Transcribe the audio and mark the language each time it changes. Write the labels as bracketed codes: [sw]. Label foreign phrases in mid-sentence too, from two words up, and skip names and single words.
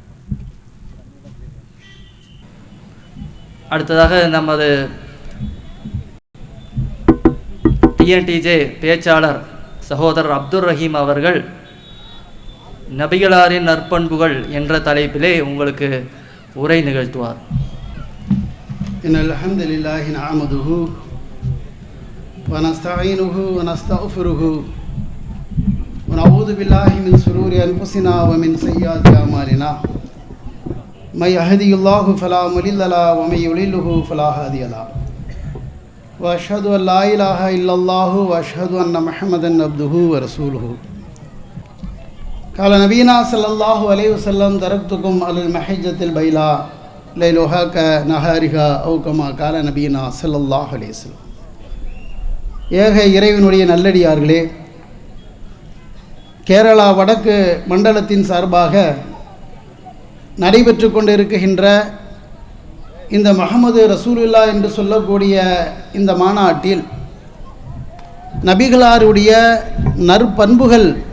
[ta] அடுத்ததாக நமது டிஎன்டிஜே பேச்சாளர் சகோதரர் அப்துல் ரஹீம் அவர்கள் நபிகளாரின் நற்பண்புகள் என்ற தலைப்பிலே உங்களுக்கு உரை நிகழ்த்துவார். [ar] إن الحمد لله نحمده ونستعينه ونستغفره ونعوذ بالله من شرور أنفسنا ومن سيئات أعمالنا من يهده الله فلا مضل له ومن يضلل فلا هادي له وأشهد أن لا إله إلا الله وأشهد أن محمدا عبده ورسوله قال نبينا صلى الله عليه وسلم تركتكم على المحجة البيضاء ليلها كنهارها أو كما قال نبينا صلى الله عليه وسلم. [ta] ஏக இறைவனுடைய நல்லடியார்களே, கேரளா வடக்கு மண்டலத்தின் சார்பாக நடைபெற்று கொண்டிருக்கின்ற இந்த முஹம்மது ரசூலுல்லாஹ் என்று சொல்லக்கூடிய இந்த மாநாட்டில் நபிகளாருடைய நற்பண்புகள்